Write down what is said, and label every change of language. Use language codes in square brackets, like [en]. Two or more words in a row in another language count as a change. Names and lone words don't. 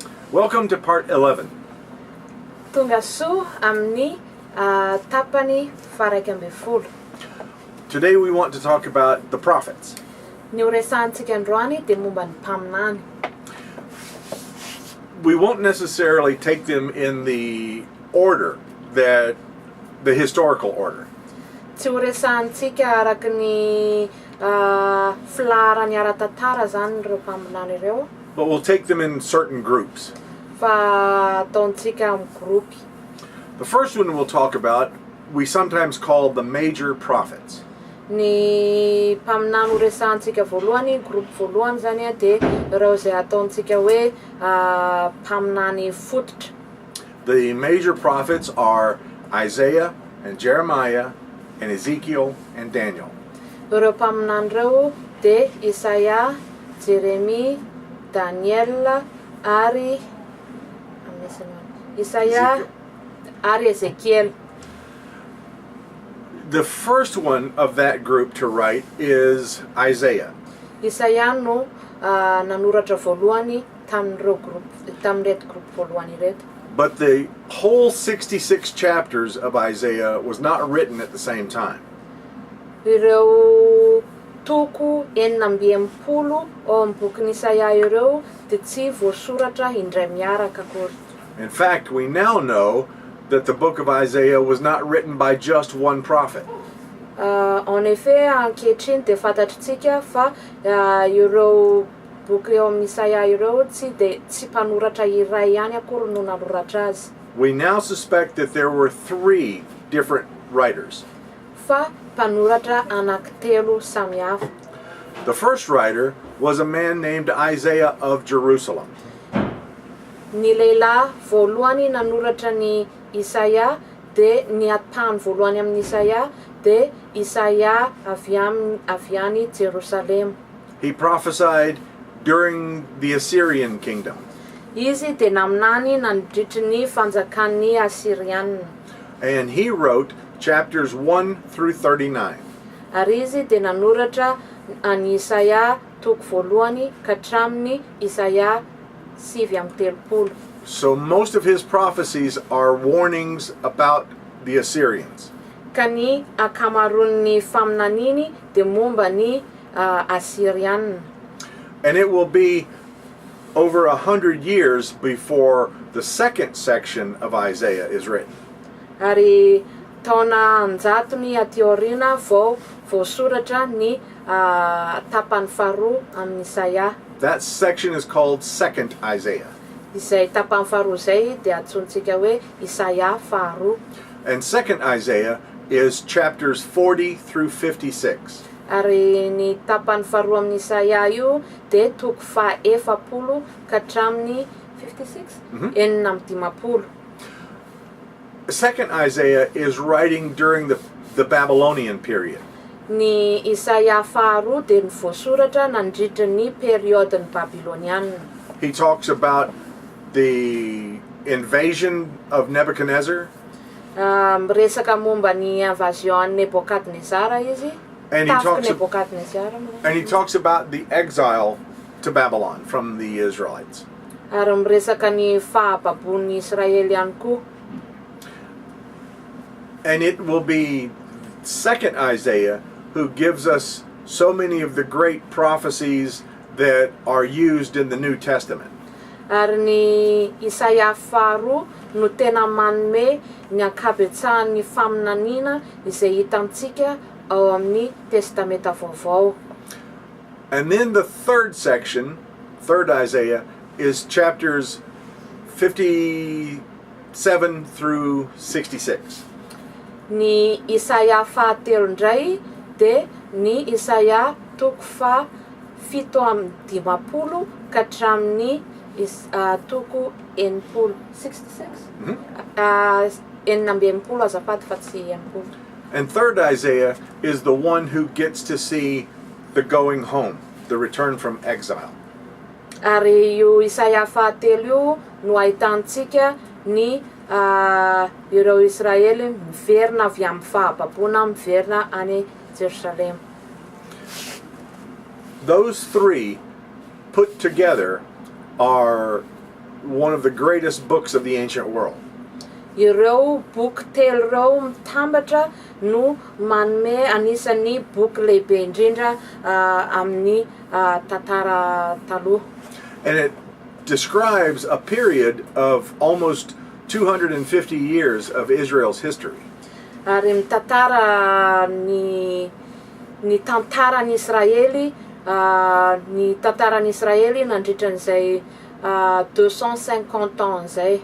[en] Welcome to part 11. [mg] Tonga soa amin'ny tapany faraiky ambin'ny folo. [en] Today we want to talk about the prophets. [mg] Ny horesantsika androany dia momba ny mpaminany. [en] We won't necessarily take them in the order that the historical order. [mg] Tsy horesantsika araky ny filaharany ara-tantara zany ireo mpaminany ireo. [en] But we'll take them in certain groups. [mg] Fa ataontsika amin'ny grupy. [en] The first one we'll talk about, we sometimes call the major prophets. [mg] Ny mpaminany horesantsika voalohany, grupy voalohany zany dia ireo izay ataontsika hoe mpaminany fototra. [en] The major prophets are Isaiah and Jeremiah and Ezekiel and Daniel. [mg] Ireo mpaminany ireo dia Isaia, Jeremia, Daniel ary Isaia ary Ezekiel. [en] The first one of that group to write is Isaiah. [mg] Isaia no nanoratra voalohany tamin'ireto group voalohany ireto. [en] But the whole 66 chapters of Isaiah was not written at the same time. [mg] Ireo toko enina amby enimpolo ao amin'ny bokin'ny Isaia ireo dia tsy voasoratra indray miaraka akory. [en] In fact, we now know that the book of Isaiah was not written by just one prophet. [fr] En effet, [mg] ankehitriny dia fantatritsika fa ireo boky eo amin'ny Isaia ireo tsy mpanoratra iray ihany akory no nanoratra azy. [en] We now suspect that there were 3 different writers. [mg] Fa mpanoratra anankitelo samihafa. [en] The first writer was a man named Isaiah of Jerusalem. [mg] Ny lehilahy voalohany nanoratra ny Isaia dia ny atany voalohany amin'ny Isaia dia Isaia avy any Jerusalem. [en] He prophesied during the Assyrian kingdom. [mg] Izy dia naminany nandritry ny fanjakan'ny Assyrianina. [en] And he wrote chapters 1 through 39. [mg] Ary izy dia nanoratra ny Isaia toko voalohany ka hatramin'ny Isaia 7:30. [en] So most of his prophecies are warnings about the Assyrians. [mg] Ka ny akamaroan'ny faminaniny dia momba ny Assyrianina. [en] And it will be over 100 years before the second section of Isaiah is written. [mg] Ary taona 100 aty aoriana vao voasoratra ny tapany faharoa amin'ny Isaia. [en] That section is called Second Isaiah. [mg] Izay tapany faharoa izay dia atsontsika hoe Isaia faharoa. [en] And Second Isaiah is chapters 40 through 56. [mg] Ary ny tapany faharoa amin'ny Isaia io dia toko faha-efapolo ka hatramin'ny 56 enina amby dimapolo. [en] Second Isaiah is writing during the Babylonian period. [mg] Ny Isaia faharoa dia voasoratra nandritra ny periodin'ny Babiloniana. [en] He talks about the invasion of Nebuchadnezzar. [mg] Miresaka momba ny invasion Nebukadnezar izy. [en] And he talks [mg] Tafiky [en] about the exile to Babylon from the Israelites. [mg] Ary miresaka ny fahababon'ny Israely ihany koa. [en] And it will be Second Isaiah who gives us so many of the great prophecies that are used in the New Testament. [mg] Ary ny Isaia faharoa no tena manome ny ankabetsahan'ny faminaniana izay hita amintsika ao amin'ny testamenta vaovao. [en] And then the third section, third Isaiah, is chapters 57 through 66. [mg] Ny Isaia fahatelo indray dia ny Isaia toko fa-7:50 ka hatramin'ny toko enimpolo 66. Enina amby enimpolo azafady fa tsy enimpolo. [en] And third Isaiah is the one who gets to see the going home, the return from exile. [mg] Ary io Isaia fahatelo io no ahitantsika ny ireo Israely miverina avy amin'ny fahababona miverina any Jerusalem. [en] Those 3 put together are one of the greatest books of the ancient world. [mg] Ireo boky telo reo mitambatra no manome anisan'ny boky lehibe indrindra amin'ny tantara taloha. [en] And it describes a period of almost 250 years of Israel's history. [mg] Ary mitantara ny tantaran'ny Israely, ny tantaran'ny Israely nandritran'izay 250 ans zay.